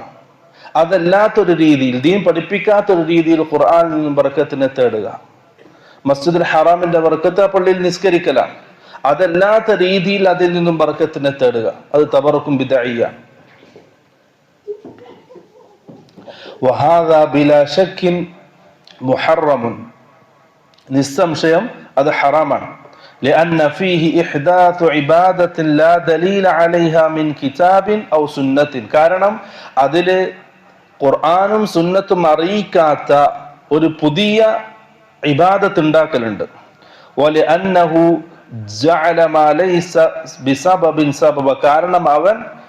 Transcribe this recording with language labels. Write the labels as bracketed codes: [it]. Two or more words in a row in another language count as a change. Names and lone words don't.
[ml] അതല്ലാത്തൊരു രീതിയിൽ, ദീൻ പഠിപ്പിക്കാത്തൊരു രീതിയിൽ ഖുർആനിൽ നിന്നും ബർക്കത്തിനെ തേടുക, മസ്ജിദുൽ ഹറാമിന്റെ ബർക്കത്ത് ആ പള്ളിയിൽ നിസ്കരിക്കലാണ്. അതല്ലാത്ത രീതിയിൽ അതിൽ നിന്നും ബർക്കത്തിനെ തേടുക, അത് [ar] تبرك بدعي. وهذا بلا شك محرم, [ml] നിസ്സംശയം അത് ഹറാമാണ്. [ar] لأن فيه إحداث عبادة لا دليل عليها من كتاب أو سنة, [ml] കാരണം അതില് ഖുർആനും സുന്നത്തും അറിയിക്കാത്ത ഒരു പുതിയ ഇബാദത്ത് ഉണ്ടാക്കലുണ്ട്. [ar] وَلِأَنَّهُ جَعَلَ مَا لَيْسَ بِسَبَبٍ سَبَبًا, [ml] കാരണം അവൻ